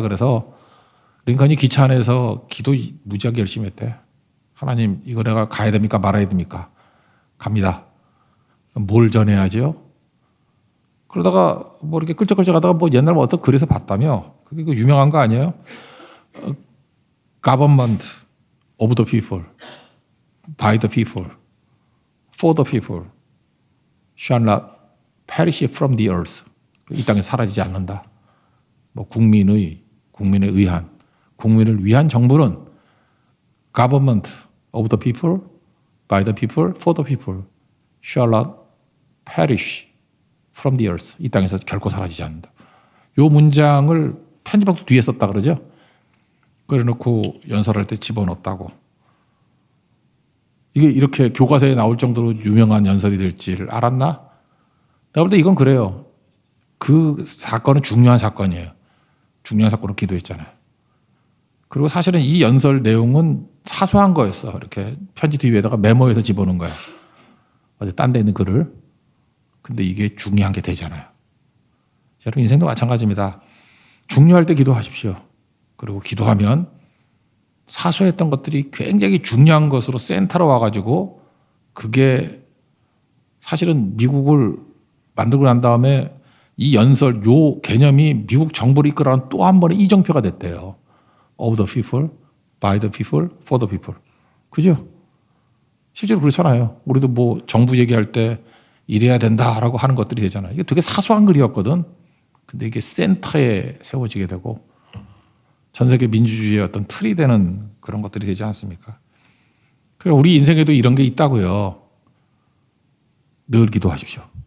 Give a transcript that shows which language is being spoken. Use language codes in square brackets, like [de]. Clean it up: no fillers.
[ko] 그래서 링컨이 기차 안에서 기도 무지하게 열심히 했대. 하나님, 이거 내가 가야 됩니까? 말아야 됩니까? 갑니다. 뭘 전해야죠? 그러다가 뭐 이렇게 끌적끌적 하다가 뭐 옛날 어떤 글에서 봤다며. 그게 그 유명한 거 아니에요? [en] Government of the people, by the people, for the people, shall not perish from the earth. [ko] 이 땅에 사라지지 않는다. 뭐 국민의 의한, 국민을 위한 정부는 [en] government of the people, by the people, for the people, shall not perish from the earth. [ko] 이 땅에서 결코 사라지지 않는다. 요 문장을 편집박도 뒤에 썼다 그러죠. 그래놓고 연설할 때 집어넣었다고. 이게 이렇게 교과서에 나올 정도로 유명한 연설이 될지를 알았나? 내가 볼 때 이건 그래요. 그 사건은 중요한 사건이에요. 중요한 사건으로 기도했잖아요. 그리고 사실은 이 연설 내용은 사소한 거였어. 이렇게 편지 뒤에다가 메모해서 집어넣은 거야. 어디 딴 데 있는 글을. 근데 이게 중요한 게 되잖아요. 여러분 인생도 마찬가지입니다. 중요할 때 기도하십시오. 그리고 기도하면 사소했던 것들이 굉장히 중요한 것으로 센터로 와가지고 그게 사실은 미국을 만들고 난 다음에 이 연설 요 개념이 미국 정부를 이끌어가는 또 한 번의 이정표가 됐대요. [en] Of the people, by the people, for the people. [ko] 그죠? 실제로 그렇잖아요. 우리도 뭐 정부 얘기할 때 이래야 된다라고 하는 것들이 되잖아요. 이게 되게 사소한 글이었거든. 근데 이게 센터에 세워지게 되고 전 세계 민주주의의 어떤 틀이 되는 그런 것들이 되지 않습니까? 그래서 우리 인생에도 이런 게 있다고요. 늘 기도하십시오.